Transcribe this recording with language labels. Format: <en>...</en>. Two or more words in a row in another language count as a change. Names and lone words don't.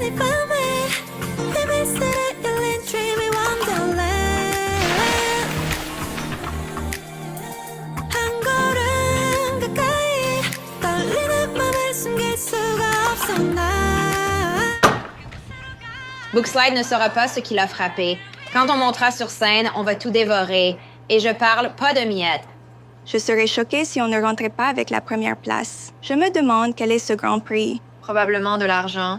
<ko>이 밤에 힘있음에 열린</ko> <en>dreamy wonderland</en> <ko>한 걸음 가까이 떨리는 맘을 숨길 수가 없어 나</ko> <fr>Bookslide ne saura pas ce qui l'a frappé. Quand on montera sur scène, on va tout dévorer. Et je parle pas de miettes. Je serais choquée si on ne rentrait pas avec la première place. Je me demande quel est ce Grand Prix. Probablement de l'argent.</fr>